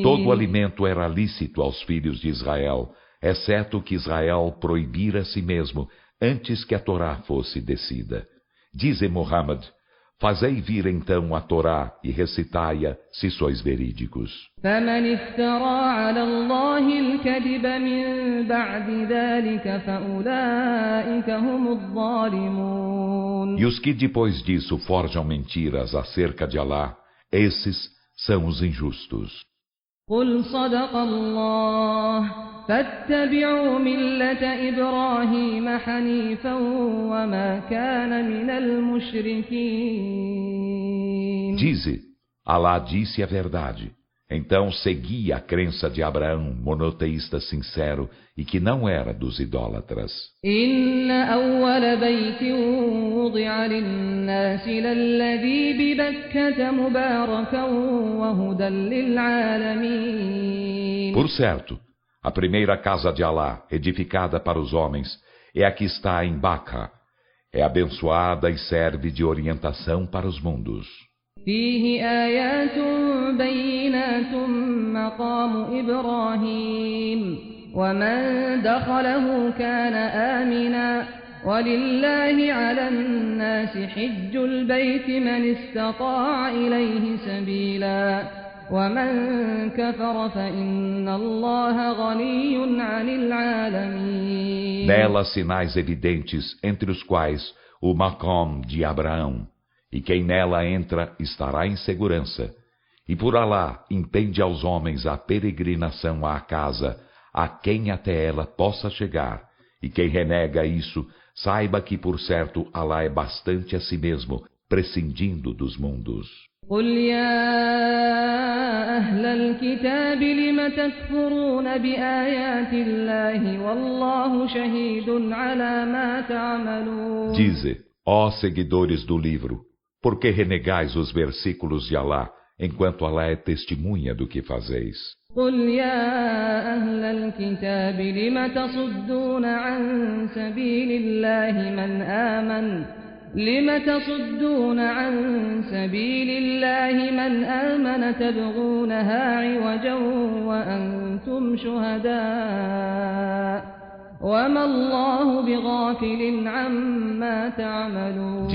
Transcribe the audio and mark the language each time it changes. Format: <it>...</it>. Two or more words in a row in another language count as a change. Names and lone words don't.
<pt>Todo alimento era lícito aos filhos de Israel, exceto que Israel proibira a si mesmo antes que a Torá fosse descida. Dize Muhammad: fazei vir então a Torá e recitai-a se sois verídicos.</pt> <ar>فمن افترى على الله الكذب من بعد ذلك فأولئك هم الظالمون.</ar> <pt>E os que depois disso forjam mentiras acerca de Alá, esses são os injustos.</pt> <ar>قل صدق الله فاتبعوا ملة إبراهيم حنيفا وما كان من المشركين.</ar> <pt>Dize, Alá disse a verdade. Então segui a crença de Abraão, monoteísta sincero, e que não era dos idólatras.</pt> <ar>إن أول بيت وضع للناس للذي ببكة مباركا وهدى للعالمين.</ar> <pt>Por certo, a primeira casa de Alá, edificada para os homens, é a que está em Baca. É abençoada e serve de orientação para os mundos.</pt> <ar>فيه آيات بينات مقام إبراهيم ومن دخله كان آمنا ولله على الناس حج البيت من استطاع إليه سبيلا ومن كفر فإن الله غني عن العالمين.</ar> <pt>Nela sinais evidentes, entre os quais o Maqam de Abraão. E quem nela entra estará em segurança. E por Alá impende aos homens a peregrinação à casa, a quem até ela possa chegar. E quem renega isso, saiba que por certo Alá é bastante a si mesmo, prescindindo dos mundos.</pt> <ar>قل يا أهل الكتاب لم تكفرون بآيات الله والله شهيد على ما تعملون.</ar> <pt>Dize, ó seguidores do livro, por que renegais os versículos de Alá, enquanto Alá é testemunha do que fazeis?</pt> <ar>قل يا أهل الكتاب لم تصدون عن سبيل الله من آمن تبغونها عوجا وأنتم شهداء وما الله بغافل عما تعملون.</ar>